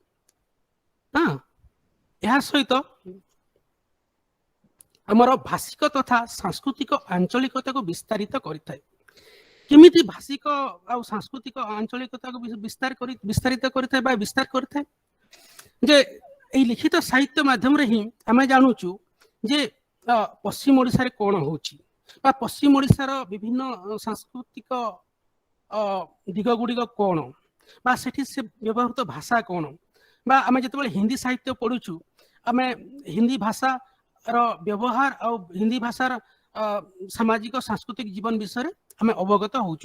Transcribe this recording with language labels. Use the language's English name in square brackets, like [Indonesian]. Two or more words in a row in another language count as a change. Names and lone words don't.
[Odia] ଏହା ସହିତ ଆମର ଭାଷିକ ତଥା ସାଂସ୍କୃତିକ ଆଞ୍ଚଳିକତାକୁ ବିସ୍ତାରିତ କରିଥାଏ। କେମିତି ଭାଷିକ ଆଉ ସାଂସ୍କୃତିକ ଆଞ୍ଚଳିକତାକୁ ବିସ୍ତାରିତ କରିଥାଏ ବା ବିସ୍ତାର କରିଥାଏ, ଯେ ଏଇ ଲିଖିତ ସାହିତ୍ୟ মাধ্যমে ହିଁ ଆମେ ଜାଣୁଛୁ ଯେ ପଶ୍ଚିମ ଓଡ଼ିଶାରେ କ'ଣ ହେଉଛି ବା ପଶ୍ଚିମ ଓଡ଼ିଶାର ବିଭିନ୍ନ ସାଂସ୍କୃତିକ ଦିଗ ଗୁଡ଼ିକ କ'ଣ, ବା ସେଠି ସେ ବ୍ୟବହୃତ ଭାଷା କ'ଣ, ବା ଆମେ ଯେତେବେଳେ ହିନ୍ଦୀ ସାହିତ୍ୟ ପଢୁଛୁ ଆମେ ହିନ୍ଦୀ ଭାଷାର ବ୍ୟବହାର ଆଉ ହିନ୍ଦୀ ଭାଷାର ସାମାଜିକ ସାଂସ୍କୃତିକ ଜୀବନ ବିଷୟରେ ଆମେ ଅବଗତ ହଉଛୁ।